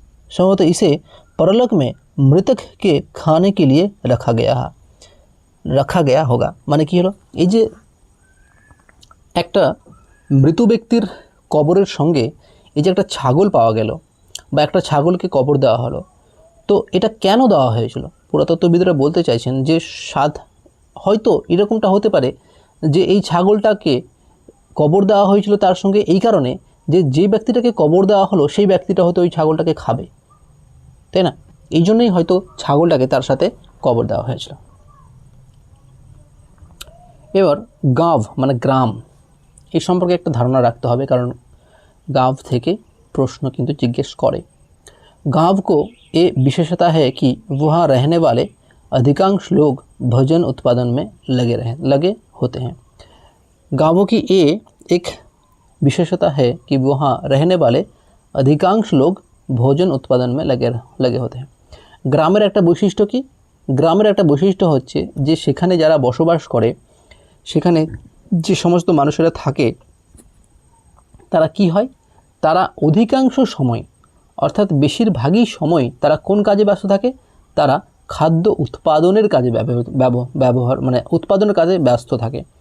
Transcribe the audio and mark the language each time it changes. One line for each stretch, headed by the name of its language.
Hindi: संभवतः इसे परलोक में मृतक के खाने के लिए रखा गया होगा।
Bangla: মানে কি হলো, এই যে একটা মৃত ব্যক্তির কবরের সঙ্গে এই যে একটা ছাগল পাওয়া গেল বা একটা ছাগলকে কবর দেওয়া হলো, তো এটা কেন দেওয়া হয়েছিল? পুরাতত্ত্ববিদরা বলতে চাইছেন যে হয়তো এরকমটা হতে পারে যে এই ছাগলটাকে কবর দেওয়া হয়েছিল তার সঙ্গে এই কারণে যে যে ব্যক্তিটাকে কবর দেওয়া হলো সেই ব্যক্তিটা হয়তো ওই ছাগলটাকে খাবে, তাই না? এই জন্যই হয়তো ছাগলটাকে তার সাথে কবর দেওয়া হয়েছিল। এবার গাঁव মানে গ্রাম, এই সম্পর্কে একটা ধারণা রাখতে হবে, কারণ गांव থেকে প্রশ্ন কিন্তু জিজ্ঞেস করে।
Hindi: गांव को ये विशेषता है कि वहाँ रहने वाले अधिकांश लोग भोजन उत्पादन में लगे होते हैं। गांवों की ये एक विशेषता है कि वहाँ रहने वाले अधिकांश लोग भोजन उत्पादन में लगे होते हैं।
Bangla: গ্রামের একটা বৈশিষ্ট্য কি? গ্রামের একটা বৈশিষ্ট্য হচ্ছে যে সেখানে যারা বসবাস করে, সেখানে যে সমস্ত মানুষেরা থাকে, তারা কি হয়, তারা অধিকাংশ সময় অর্থাৎ বেশিরভাগই সময় তারা কোন কাজে ব্যস্ত থাকে? তারা খাদ্য উৎপাদনের কাজে ব্যবহার মানে উৎপাদনের কাজে ব্যস্ত থাকে।